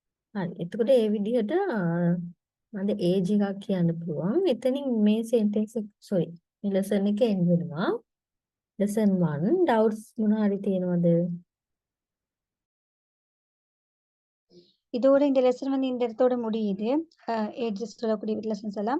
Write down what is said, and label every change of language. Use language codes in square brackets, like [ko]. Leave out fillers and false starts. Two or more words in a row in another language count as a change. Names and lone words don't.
[si] හරි. එතකොට ඒ විදිහට මම ඒජ් එකක් කියන්න පුළුවන්. එතනින් මේ සෙන්ටෙන්ස් එක සෝරි. මේ ලෙසන් එක එන්න වෙනවා. [en] lesson 1 doubts [si] මොන හරි තියෙනවද? [ta] இதோட இந்த லெசன் வந்து இந்த இடத்தோட முடியுது. ஏஜஸ் சொல்லக்கூடிய லெசன்ஸ் எல்லாம்.